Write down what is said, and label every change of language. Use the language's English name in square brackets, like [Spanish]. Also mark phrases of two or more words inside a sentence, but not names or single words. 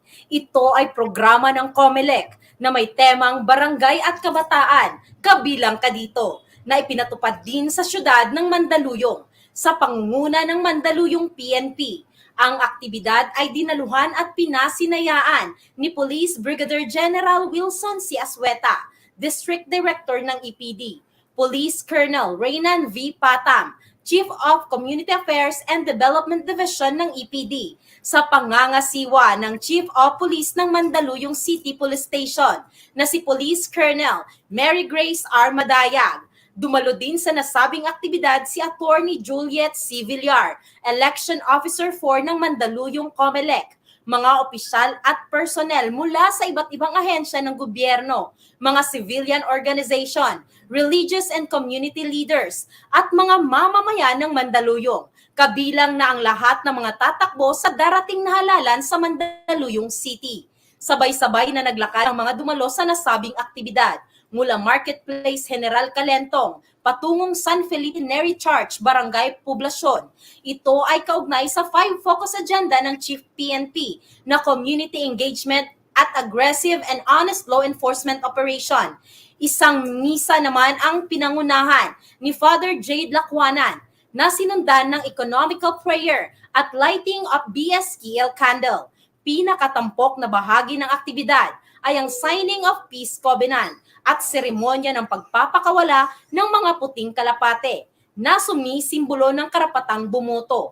[Filipino] Ito ay programa ng COMELEC na may temang Barangay at Kabataan, kabilang ka dito, na ipinatupad din sa syudad ng Mandaluyong sa pangunguna ng Mandaluyong PNP. Ang aktibidad ay dinaluhan at pinasinayaan ni Police Brigadier General Wilson C. Asweta, [English] District Director [Filipino] ng EPD, Police Colonel Reynan V. Patam, [English] Chief of Community Affairs and Development Division [Filipino] ng EPD, sa pangangasiwa ng [English] Chief of Police [Filipino] ng Mandaluyong City Police Station na si Police Colonel Mary Grace R. Madayag. Dumalo din sa nasabing aktibidad si Attorney Juliet C. Villar, [English] Election Officer [Filipino] 4 ng Mandaluyong COMELEC, mga opisyal at personnel mula sa iba't ibang ahensya ng gobyerno, mga [English] civilian organization, religious and community leaders, [Filipino] at mga mamamayan ng Mandaluyong, kabilang na ang lahat ng mga tatakbo sa darating na halalan sa Mandaluyong City. Sabay-sabay na naglakad ang mga dumalo sa nasabing aktibidad, mula Marketplace General Calentong patungong San Felipe Neri Church, Barangay Poblasyon. Ito ay kaugnay sa 5 [English] focus agenda [Filipino] ng Chief PNP na [English] community engagement [Filipino] at [English] aggressive and honest law enforcement operation. [Filipino] Isang misa naman ang pinangunahan ni Father Jade Lacwanan na sinundan ng [English] economical prayer [Filipino] at [English] lighting of BSKL candle. [Filipino] Pinakatampok na bahagi ng aktibidad ay ang [English] Signing of Peace Covenant [Filipino] at seremonya ng pagpapakawala ng mga puting kalapate na sumisimbolo ng karapatang bumoto.